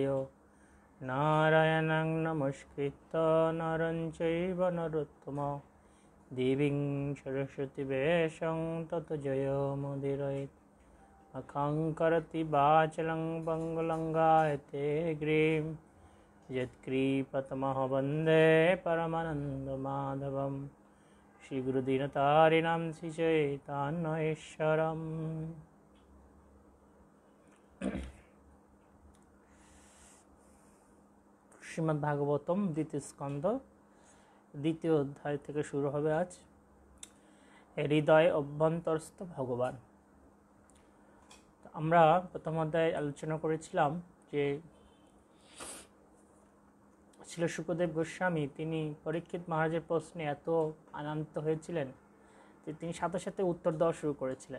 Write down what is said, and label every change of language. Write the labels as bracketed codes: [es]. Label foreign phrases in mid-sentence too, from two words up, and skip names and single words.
[sa] नारायणं नमस्कृत्य नरं चैव नरोत्तमं देवीं सरस्वतीं व्यासं ततो जयमुदीरयेत्। अखङ्करति वाचलं पङ्गुलङ्घयते गिरिं यत्कृपातमहं वन्दे परमानन्दमाधवं। श्रीगुरुदीनतारिणां श्रीचैतन्येश्वरम्। [bn] শ্রীমদ্ ভাগবতম দ্বিতীয় স্কন্ধ দ্বিতীয় অধ্যায় থেকে শুরু হবে আজ। হৃদয় অভ্যন্তরস্থ ভগবান। আমরা প্রথম অধ্যায়ে আলোচনা করেছিলাম যে ছিল শুকদেব গোস্বামী তিনি পরীক্ষিত মহারাজের প্রশ্নে এত আনন্দিত হয়েছিলেন যে তিনি সাথে সাথে উত্তর দেওয়া শুরু করেছিলেন।